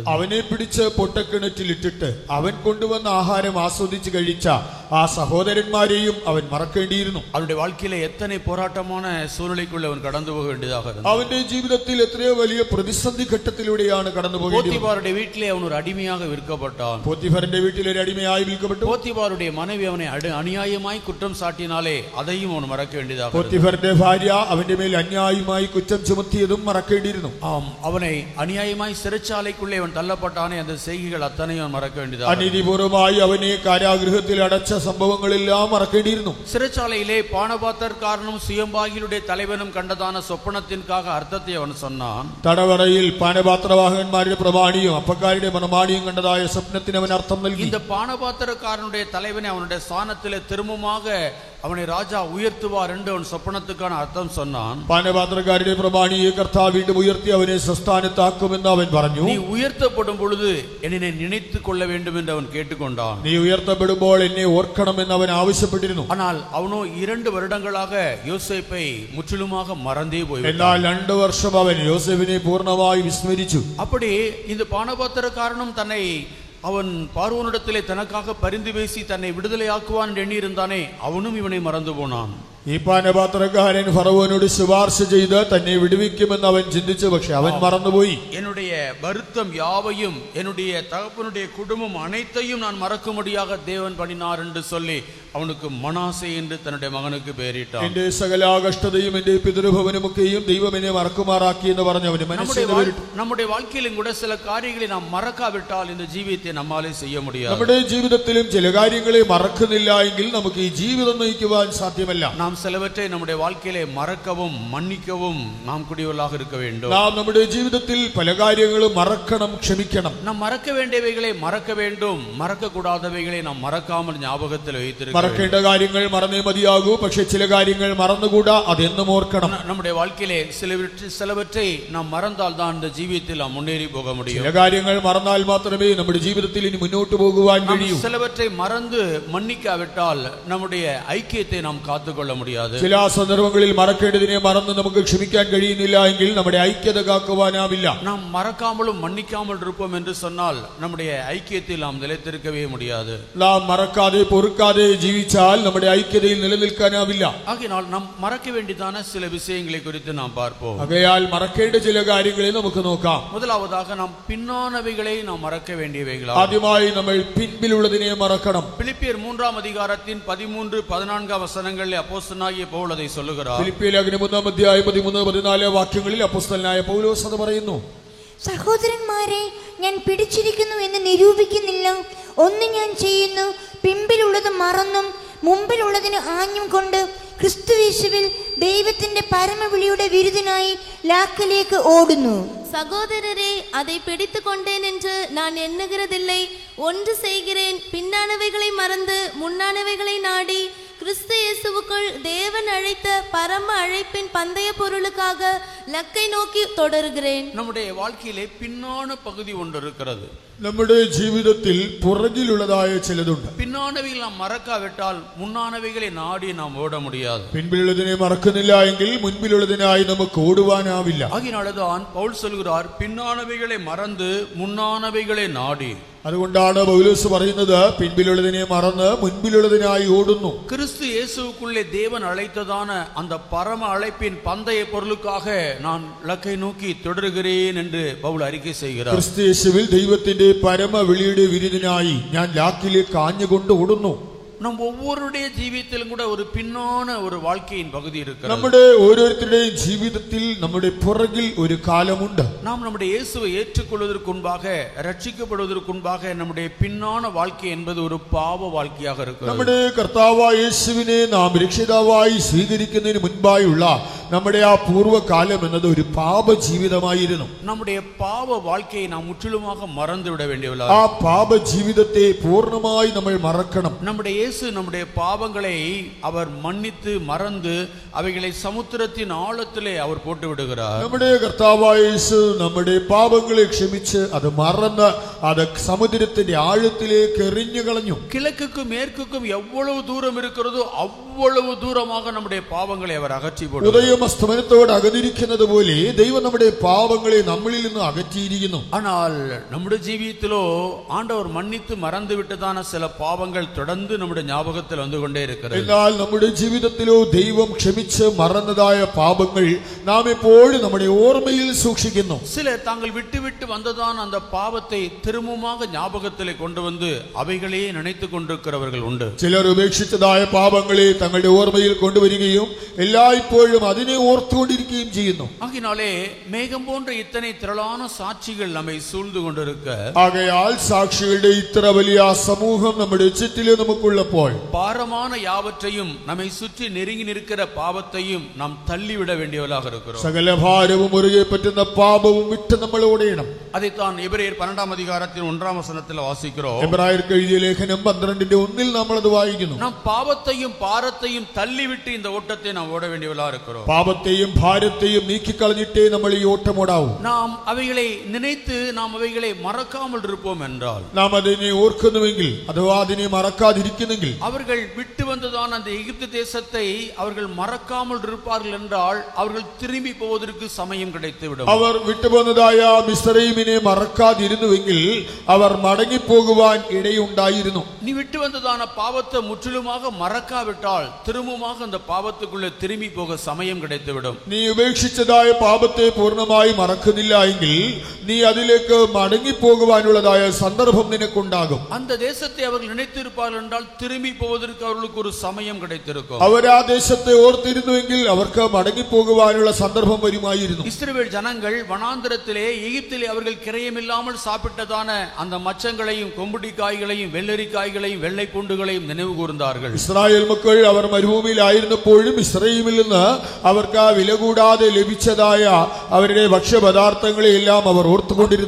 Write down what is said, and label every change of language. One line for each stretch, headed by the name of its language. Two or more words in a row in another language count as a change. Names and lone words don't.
Malayalam: അവനെ പിടിച്ച് പൊട്ടക്കിണറ്റിലിട്ടിട്ട് അവൻ കൊണ്ടുവന്ന ആഹാരം ആസ്വദിച്ച് കഴിച്ച ആ സഹോദരന്മാരെയും അവൻ മറക്കേണ്ടിയിരുന്നു.
Tamil: அவனுடைய வாழ்க்கையிலே எத்தனை போராட்டமான சூழ்நிலைக்குள்ள அவன் கடந்து போக வேண்டியதாக இருந்தது.
Malayalam: അവന്റെ ജീവിതത്തിൽ എത്രയോ വലിയ പ്രതിസന്ധി ഘട്ടത്തിലൂടെയാണ് കടന്നു പോകേണ്ടത്.
Tamil: போத்திபாருடைய வீட்டிலே அவன் ஒரு அடிமையாக விற்கப்பட்டான்.
Malayalam: പോത്തിഫറിന്റെ വീട്ടിൽ ഒരു അടിമയായി വിൽക്കപ്പെട്ടു.
Tamil: போத்திபாருடைய மனைவி அவனை அநியாயமாய் குற்றம் சாட்டினாலே அதையும் அவன் மறக்க வேண்டியதாக இருந்தது.
Malayalam: പോത്തിഫറിന്റെ ഭാര്യ അവന്റെ മേൽ അന്യായമായി കുറ്റം ചുമത്തിയതും മറക്കേണ്ടി.
Tamil: அவனை அநியாயமாய் சிறைச்சாலைக்குள்ளே அவன் தள்ளப்பட்டானே, அந்த செய்கைகள் அத்தனையும் மறக்க வேண்டியதாக.
Malayalam: അനീതിപൂർവമായി അവനെ കാരാഗൃഹത്തിൽ അടച്ച സംഭവങ്ങളെല്ലാം മറക്കേണ്ടിയിരുന്നു.
Tamil: சிறைச்சாலையிலே பானபாத்திரக்காரனும் சுயம்பாகிலுடைய தலைவனும் கண்டதான சொப்பனத்திற்காக அர்த்தத்தை அவன் சொன்னான்.
Malayalam: തടവറയിൽ പാനപാത്രവാഹകന്മാരുടെ പ്രമാണിയും അപ്പക്കാരുടെ പ്രമാണിയും കണ്ടതായ സ്വപ്നത്തിന് അവൻ അർത്ഥം നൽകി.
Tamil: இந்த பானபாத்திரக்காரனுடைய தலைவனை அவனுடைய ஸ்தானத்திலே திரும்பமாக அவனை ராஜா உயர்த்துவார் என்று அவன் சொப்பனத்துக்கான அர்த்தம் சொன்னான்.
Malayalam: പാനപാത്രക്കാരുടെ പ്രമാണിയെ കർത്താവ് വീണ്ടും ഉയർത്തി അവനെ സ്വസ്ഥാനത്താക്കുമെന്ന് അവൻ പറഞ്ഞു.
Tamil: நீ உயர்த்தப்படும் பொழுது என்னை நினைத்துக் கொள்ள வேண்டும் என்று அவன் கேட்டுக்கொண்டான்.
Malayalam: നീ ഉയർത്തപ്പെടുമ്പോൾ എന്നെ ഓർക്കണമെന്ന് അവൻ ആവശ്യപ്പെട്ടിരുന്നു.
Tamil: ஆனால் அவனோ 2 வருடங்களாக யோசேப்பை முற்றிலுமாக மறந்தே போய்விட்டான்.
Malayalam: എന്നാൽ 2 വർഷം അവൻ യോസേഫിനെ പൂർണ്ണമായി വിസ്മരിച്ചു.
Tamil: அப்படி இந்த பானபாத்திரக்காரனும் தன்னை அவன் பார்வோனிடத்திலே தனக்காக பரிந்து பேசி தன்னை விடுதலையாக்குவான் என்று எண்ணியிருந்தானே, அவனும் இவனை மறந்து போனான்.
Malayalam: ഈ പാനപാത്രക്കാരൻ ഫറവോനോട് ശുപാർശ ചെയ്ത് തന്നെ വിടുവിക്കുമെന്ന് അവൻ ചിന്തിച്ചു, പക്ഷെ അവൻ മറന്നുപോയി.
Tamil: என்னுடைய வருத்தம் யாவையும் என்னுடைய தகப்பனுடைய குடும்பம் அனைத்தையும் நான் மறக்கும்படியாக தேவன் பண்ணினார் என்று சொல்லி அவனுக்கு மனாசே என்று தன்னுடைய மகனுக்கு பெயரிட்டான்.
Malayalam: എന്റെ സകല കഷ്ടതയും എന്റെ പിതൃഭവനമൊക്കെയും ദൈവം എന്നെ മറക്കുമാറാക്കി എന്ന് പറഞ്ഞു അവന് മനസ്സിൽ പേരിട്ടു.
Tamil: நம்முடைய வாழ்க்கையிலும் கூட சில காரியங்களை நாம் மறக்காவிட்டால் இந்த ஜீவியத்தை நம்மாலே செய்ய முடியாது.
Malayalam: നമ്മുടെ ജീവിതത്തിലും ചില കാര്യങ്ങളെ മറക്കുന്നില്ല എങ്കിൽ നമുക്ക് ഈ ജീവിതം നയിക്കുവാൻ സാധ്യമല്ല.
Tamil: நாம் சிலவற்றை நம்முடைய வாழ்க்கையிலே மறக்கவும் மன்னிக்கவும் நாம் கூடியவர்களாக இருக்க வேண்டும்.
Malayalam: നാം നമ്മുടെ ജീവിതത്തിൽ പല കാര്യങ്ങളും മറക്കണം, ക്ഷമിക്കണം.
Tamil: நாம் மறக்க வேண்டியவைகளை மறக்க வேண்டும், மறக்க கூடாதவைகளை நாம் மறக்காமல் ஞாபகத்தில் வைத்திருக்க.
Malayalam: മറക്കേണ്ട കാര്യങ്ങൾ മറന്നേ മതിയാകൂ, പക്ഷെ ചില കാര്യങ്ങൾ മറന്നുകൂടാ, അതെന്നും ഓർക്കണം.
Tamil: நம்முடைய வாழ்க்கையிலே சிலவற்றை நாம் மறந்தால் தான் இந்த ஜீவியத்தில் நாம் முன்னேறி போக முடியும்.
Malayalam: ചില കാര്യങ്ങൾ മറന്നാൽ മാത്രമേ നമ്മുടെ ജീവിതത്തിൽ ഇനി മുന്നോട്ട് പോകുവാൻ കഴിയൂ.
Tamil: சிலவற்றை மறந்து மன்னிக்காவிட்டால் நம்முடைய ஐக்கியத்தை நாம் காத்துக்கொள்ள முடியாது.
Malayalam: ചില സന്ദർഭങ്ങളിൽ മറക്കേണ്ടതിനെ മറന്ന് നമുക്ക് ക്ഷമിക്കാൻ കഴിയുന്നില്ല എങ്കിൽ നമ്മുടെ ഐക്യത കാക്കുവാനാവില്ല.
Tamil: நாம் மறக்காமலும் மன்னிக்காமல் இருப்போம் என்று சொன்னால் நம்முடைய ஐக்கியத்தில் நாம் நிலைத்திருக்கவே முடியாது.
Malayalam: നാം മറക്കാതെ പൊറുക്കാതെ ജീവിച്ചാൽ നമ്മുടെ ഐക്യതയിൽ നിലനിൽക്കാനാവില്ല.
Tamil: ஆகையால் நாம் மறக்க வேண்டியதான சில விஷயங்களை குறித்து நாம் பார்ப்போம்.
Malayalam: ആകയാൽ മറക്കേണ്ട ചില കാര്യങ്ങളെ നമുക്ക് നോക്കാം.
Tamil: முதலாவதாக நாம் பின்னானவைகளை நாம் மறக்க வேண்டியவைகள்.
Malayalam: ആദ്യമായി നമ്മൾ പിൻപിലുള്ളതിനെ മറക്കണം.
Tamil: பிலிப்பியர் 3-ാം அதிகாரத்தின் 13-14
Malayalam: വചനങ്ങളിൽ അപ്പോസ്തലനായ പൗൽ
Tamil: அதை சொல்லுகிறார்.
Malayalam: ഫിലിപ്പിയ ലേഖനം 3-ാം അധ്യായം 13-14 വാക്യങ്ങളിൽ അപ്പോസ്തലനായ പൗലോസ് അത് പറയുന്നു. സഹോദരന്മാരെ, ഞാൻ പിടിച്ചിരിക്കുന്നു എന്ന് നിരൂപിക്കുന്നില്ല. ഒന്ന് ഞാൻ ചെയ്യുന്നു, പിമ്പിലുള്ളത് മറന്നും മുമ്പിലുള്ളതിന് ആഞ്ഞും കൊണ്ട് ക്രിസ്തുയേശുവിൽ ദൈവത്തിന്റെ പരമവിളിയുടെ വിരുദിനായി ലാക്കിലേക്ക് ഓടുന്നു.
Tamil: சகோதரரே, அதை பிடித்து கொண்டேன் என்று நான் எண்ணுகிறதில்லை. ஒன்று செய்கிறேன், பின்னானவைகளை மறந்து முன்னானவைகளை நாடி கிறிஸ்து இயேசுவுக்குள் தேவன் அழைத்த பரம அழைப்பின் பந்தய பொருளுக்காக லக்கை நோக்கி தொடருகிறேன். நம்முடைய வாழ்க்கையிலே பின்னான பகுதி ஒன்று இருக்கிறது.
Malayalam: നമ്മുടെ ജീവിതത്തിൽ പുറകിലുള്ളതായ ചിലതുണ്ട്.
Tamil: பின்னானவைகள் நாம் மறக்காவிட்டால் முன்னானவைகளை நாடி நாம் ஓட முடியாது.
Malayalam: പിൻപിലുള്ളതിനെ മറക്കുന്നില്ല എങ്കിൽ മുൻപിലുള്ളതിനായി നമുക്ക് ഓടുവാനാവില്ല.
Tamil: ஆகினால்தான் பவுல் சொல்கிறார், பின்னானவைகளை மறந்து முன்னானவைகளை நாடி.
Malayalam: അതുകൊണ്ടാണ് പൗലോസ് പറയുന്നത്, പിൻപിലുള്ളതിനെ മറന്ന് മുൻപിലുള്ളതിനായി ഓടുന്നു.
Tamil: கிறிஸ்து இயேசுவுக்குள்ளே தேவன் அழைத்ததான அந்த பரம அழைப்பின் பந்தய பொருளுக்காக நான் லக்கை நோக்கி தொடருகிறேன் என்று பவுல் அறிக்கை செய்கிறார்.
Malayalam: ക്രിസ്തു യേശുവിൽ ദൈവത്തിന്റെ പരമ വിളിയുടെ വിരുദിനായി ഞാൻ ലാക്കിലേക്ക് ആഞ്ഞുകൊണ്ട് ഓടുന്നു.
Tamil: நம் ஒவ்வொருடைய ஜீவியத்திலும் கூட ஒரு பின்னான ஒரு வாழ்க்கையின் பகுதி இருக்கிறது.
Malayalam: നമ്മുടെ ഓരോരുത്തരുടെയും ജീവിതത്തിൽ നമ്മുടെ പുറകിൽ ഒരു കാലമുണ്ട്.
Tamil: நாம் நம்முடைய இயேசுவை ஏற்றுக்கொள்வதற்கு முன்பாக, ரட்சிக்கப்படுவதற்கு முன்பாக நம்முடைய பின்னான வாழ்க்கை என்பது ஒரு பாவ வாழ்க்கையாக இருக்கிறது.
Malayalam: നമ്മുടെ കർത്താവായ യേശുവിനെ നാം രക്ഷിതാവായി സ്വീകരിക്കുന്നതിന് മുൻപായുള്ള നമ്മുടെ ആ പൂർവ്വകാലം എന്നത് ഒരു പാപ ജീവിതമായിരുന്നു.
Tamil: நம்முடைய பாவ வாழ்க்கையை நாம் முற்றிலுமாக மறந்து விட வேண்டியவர்களாக,
Malayalam: ആ പാപ ജീവിതത്തെ പൂർണ്ണമായി നമ്മൾ മറക്കണം.
Tamil: நம்முடைய இயேசு நம்முடைய பாவங்களை அவர் மன்னித்து மறந்து அவைகளை சமுத்திரத்தின் ஆழத்திலே அவர் போட்டு விடுகிறார்.
Malayalam: നമ്മുടെ കർത്താവായ യേശു നമ്മുടെ പാപങ്ങളെ ക്ഷമിച്ച് അത് മറന്ന് അത് സമുദ്രത്തിന്റെ ആഴത്തിലേക്ക് എറിഞ്ഞു കളഞ്ഞു.
Tamil: கிழக்குக்கும் மேற்குக்கும் எவ்வளவு தூரம் இருக்கிறதோ அவ்வளவு தூரமாக நம்முடைய பாவங்களை அவர் அகற்றி போடுகிறார்.
Malayalam: ഉദയം അസ്തമനത്തോട് അകന്നിരിക്കുന്നത് പോലെ ദൈവം നമ്മുടെ പാപങ്ങളെ നമ്മളിൽ നിന്ന് അകറ്റിയിരിക്കുന്നു.
Tamil: ஆனால் நம்முடைய ஜீவியத்திலோ ஆண்டவர் மன்னித்து மறந்து விட்டதான சில பாவங்கள் தொடர்ந்து நம்முடைய ஞாபகத்தில் வந்து கொண்டே இருக்கிறது.
Malayalam: എന്നാൽ നമ്മുടെ ജീവിതത്തിലോ ദൈവം ക്ഷമിച്ച് മറന്നതായ പാപങ്ങൾ നാം എപ്പോഴും നമ്മുടെ ഓർമ്മയിൽ സൂക്ഷിക്കുന്നു.
Tamil: சிலர் தாங்கள் விட்டு விட்டு வந்ததான அந்த பாவத்தை திரும்பமாக ஞாபகத்திலே கொண்டு வந்து அவைகளே நினைத்துக் கொண்டிருக்கிறவர்கள் உண்டு.
Malayalam: ചിലർ ഉപേക്ഷിച്ചതായ പാപങ്ങളെ തങ്ങളുടെ ഓർമ്മയിൽ കൊണ്ടുവരികയും എല്ലായ്പ്പോഴും അതിനെ ഓർത്തുകൊണ്ടിരിക്കുകയും ചെയ്യുന്നു.
Tamil: ஆகினாலே மேகம் போன்ற இத்தனை திரளான சாட்சிகள் நம்மை சூழ்ந்து கொண்டிருக்க,
Malayalam: ആകയാൽ സാക്ഷികളുടെ ഇത്ര വലിയ സമൂഹം നമ്മുടെ ചുറ്റിലും നമുക്കുള്ളപ്പോൾ
Tamil: பாரமான யாவற்றையும் நம்மை சுற்றி நெருங்கி நிற்கிற பாவத்தையும் நாம் தள்ளிவிட வேண்டியவர்களாக இருக்கிறோம்.
Malayalam: സകല ഭാരവും മുറുകെ പറ്റുന്ന പാപവും വിട്ട് നമ്മൾ ഓടണം.
Tamil: அதைத்தான் எபிரேயர் 12 அதிகாரத்தின் 1 வசனத்தில் வாசிக்கிறோம்.
Malayalam: എബ്രായർക്ക് എഴുതിയ ലേഖനം 12:1 നമ്മൾ അത് വായിക്കുന്നു.
Tamil: நாம் பாவத்தையும் பாரத்தையும் தள்ளிவிட்டு இந்த ஓட்டத்தை நாம் ஓட வேண்டியவர்களாக இருக்கிறோம்.
Malayalam: പാപത്തെയും ഭാരത്തെയും നീക്കിക്കളഞ്ഞിട്ടേ നമ്മൾ ഈ ഓട്ടമോടാവൂ.
Tamil: நாம் அவைகளை நினைத்து நாம் அவைகளை மறக்காமல் இருப்போம் என்றால்,
Malayalam: നാം അതിനെ ഓർക്കുന്നുവെങ്കിൽ അഥവാ അതിനെ മറക്കാതിരിക്കുന്നെങ്കിൽ,
Tamil: அவர்கள் விட்டு வந்ததான அந்த எகிப்து தேசத்தை அவர்கள் மறக்காமல் இருப்பார்கள் என்றால் அவர்கள் திரும்பி போவதற்கு சமயம் கிடைத்துவிடும்.
Malayalam: അവർ വിട്ടുപോകുന്നതായ മിസ്രയീമിനെ മറക്കാതിരുന്നുവെങ്കിൽ അവർ മടങ്ങിപ്പോകുവാൻ ഇടയുണ്ടായിരുന്നു.
Tamil: நீ விட்டு வந்ததான பாவத்தை முற்றிலுமாக மறக்காவிட்டால் திரும்பமாக அந்த பாவத்துக்குள்ளே திரும்பி போக சமயம் கிடைத்துவிடும்.
Malayalam: നീ ഉപേക്ഷിച്ചതായ പാപത്തെ പൂർണ്ണമായി മറക്കുന്നില്ല എങ്കിൽ നീ അതിലേക്ക് മടങ്ങിപ്പോകുവാനുള്ളതായ സന്ദർഭം നിനക്കുണ്ടാകും.
Tamil: அந்த தேசத்தை அவர்கள் நினைத்திருப்பார்கள் என்றால் திரும்பி போவதற்கு அவர்களுக்கு ஒரு சமயம் கிடைத்திருக்கும்.
Malayalam: അവർ ആ ദേശത്തെ ഓർത്തിരുന്നുവെങ്കിൽ അവർക്ക് മടങ്ങിപ്പോകുവാനുള്ള സന്ദർഭം വരുമായിരുന്നു.
Tamil: இஸ்ரவேல் ஜனங்கள் வனாந்திரத்திலே எகிப்திலே அவர்கள் கிரயமில்லாமல் சாப்பிட்டதான அந்த மச்சங்களையும் கொம்புடிக்காய்களையும் வெள்ளரிக்காய்களையும் வெள்ளை பூண்டுகளையும் நினைவு கூர்ந்தார்கள்.
Malayalam: ഇസ്രായേൽ മക്കൾ അവർ മരുഭൂമിയിലായിരുന്നപ്പോഴും ഇസ്രായേലിൽ നിന്ന് അവർക്ക് ആ വില കൂടാതെ ലഭിച്ചതായ അവരുടെ ഭക്ഷ്യപദാർത്ഥങ്ങളെ എല്ലാം അവർ ഓർത്തുകൊണ്ടിരുന്നു.